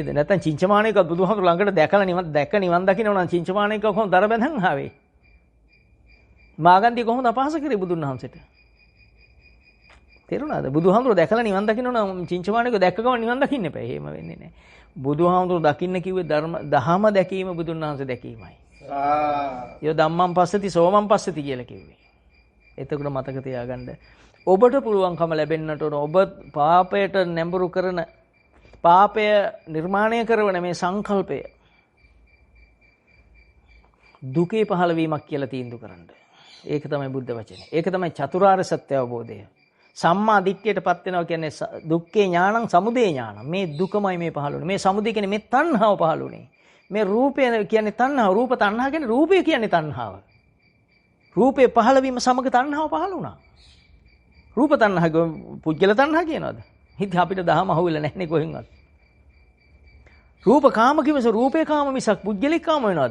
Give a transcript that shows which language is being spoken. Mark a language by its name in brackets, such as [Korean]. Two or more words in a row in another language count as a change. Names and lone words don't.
[Sinhala] නැත්නම් චින්චමාණේක බුදුහාමුදුරුවෝ ළඟට දැකලා නිවන් දකින්න නම් චින්චමාණේක කොහොමද දර බැඳන් ආවේ? මාගන්දී කොහොමද අපහාස කරේ බුදුන් වහන්සේට? තේරුණාද? බුදුහාමුදුරුවෝ දැකලා නිවන් දකින්න නම් චින්චමාණේක දැක්ක ගමන් නිවන් දකින්න එපා. එහෙම වෙන්නේ නැහැ. බුදුහාමුදුරුවෝ දකින්න කිව්වේ දහම දැකීම බුදුන් වහන්සේ දැකීමයි. [Pali] යෝ ධම්මං පස්සති සෝමං පස්සති [Sinhala] කියලා කිව්වේ. එතකොට මතක තියාගන්න. ඔබට පුළුවන්කම ලැබෙන්නට ඕන ඔබ පාපයට නැඹුරු කරන පාපය නිර්මාණය කරන මේ සංකල්පය දුකේ පහළවීමක් කියලා තීන්දුව කරන්න. ඒක තමයි බුද්ධ වචනේ. ඒක තමයි චතුරාර්ය සත්‍ය අවබෝධය. සම්මා දිට්ඨියටපත් වෙනවා කියන්නේ [Pali] දුක්ඛේ ඥානං සමුදය ඥානං. [Sinhala] මේ දුකමයි මේ පහළුනේ. මේ සමුදය කියන්නේ මේ තණ්හාව පහළුනේ. මේ රූපය කියන්නේ තණ්හාව. රූප තණ්හා කියන්නේ රූපය කියන්නේ තණ්හාව. රූපේ පහළවීම සමග තණ්හාව පහළ වුණා. රූප තණ්හා පුජ්‍යල තණ්හා කියනවාද? හිත අපිට දහම අහුවෙලා නැහැනේ කොහෙන්වත්. රූප කාම කිව්වස රූපේ කාම මිසක් පුජ්‍යලික කාම වෙනවද?